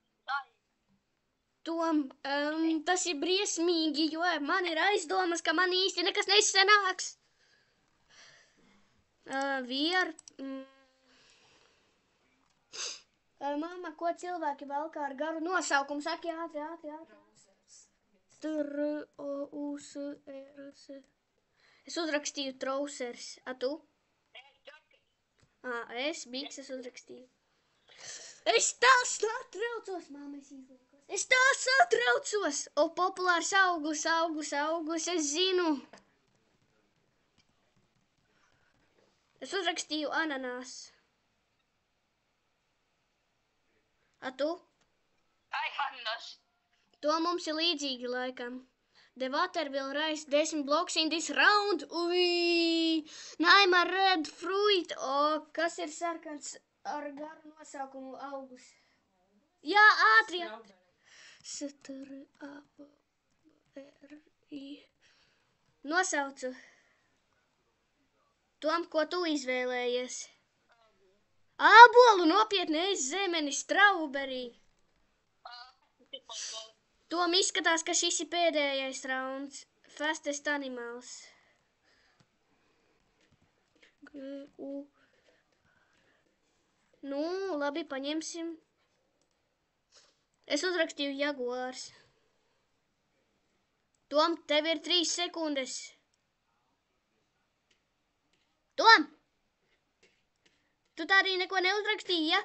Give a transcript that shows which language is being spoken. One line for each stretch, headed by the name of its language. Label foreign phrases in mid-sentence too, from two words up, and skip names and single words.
Latvian: Tom, tas ir briesmīgi, jo man ir aizdomas, ka man īsti nekas nesanāks. Mamma, ko cilvēki valkā ar garu nosaukumu? Saki ātri.
English: T-R-O-U-S-E-R-S.
Latvian: Es uzrakstīju trousers. A tu? Es bikses uzrakstīju. Es tā satraucos, mamma, es izliekos. Es tā satraucos. Populārs auglis, es zinu. Es uzrakstīju ananās. A tu? Ananas. To mums ir līdzīgi laikam.
English: The water will rise 10 blocks in this round. Ui! I'm a red fruit.
Latvian: Kas ir sarkans ar garu nosaukumu augurs? Jā, ātri. S-T-R-A-V-R-I. Nosaucu. Tom, ko tu izvēlējies? Ābolu, nopietni, es zemeni, strawberry. Tom izskatās, ka šis ir pēdējais rauns.
English: Fastest animals. G-U.
Latvian: Nu, labi, paņemsim. Es uzrakstīju jaguārs. Tom, tev ir 3 sekundes. Tom! Tu tā arī neko neuzrakstīji, ja?